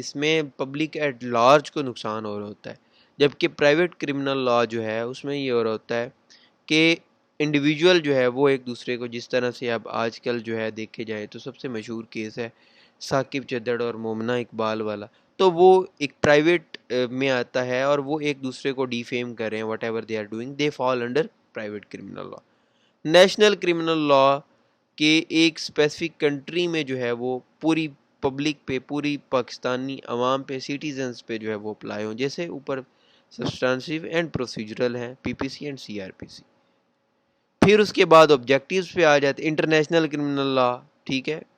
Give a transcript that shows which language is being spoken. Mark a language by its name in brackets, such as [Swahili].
[Urdu] اس میں public at large کو نقصان ہو رہا ہوتا ہے. جبکہ پرائیویٹ کرمنل لا جو ہے اس میں یہ ہو رہا ہوتا ہے کہ انڈیویجول جو ہے وہ ایک دوسرے کو, جس طرح سے اب آج کل جو ہے دیکھے جائے تو سب سے مشہور کیس ہے ثاقب چدڑ اور مومنہ اقبال والا. تو وہ ایک پرائیویٹ میں آتا ہے, اور وہ ایک دوسرے کو ڈیفیم کر رہے ہیں. [English] Whatever they are doing they fall under private criminal law. [Urdu] National criminal law کہ ایک اسپیسیفک کنٹری میں جو ہے وہ پوری پبلک پہ, پوری پاکستانی عوام پہ, سٹیزنز پہ جو ہے وہ اپلائی ہوں, جیسے اوپر سبسٹانسیو اینڈ پروسیجرل ہیں پی پی سی اینڈ سی آر پی سی. پھر اس کے بعد آبجیکٹیوز پہ آ جاتے انٹرنیشنل کرمنل لا. ٹھیک ہے.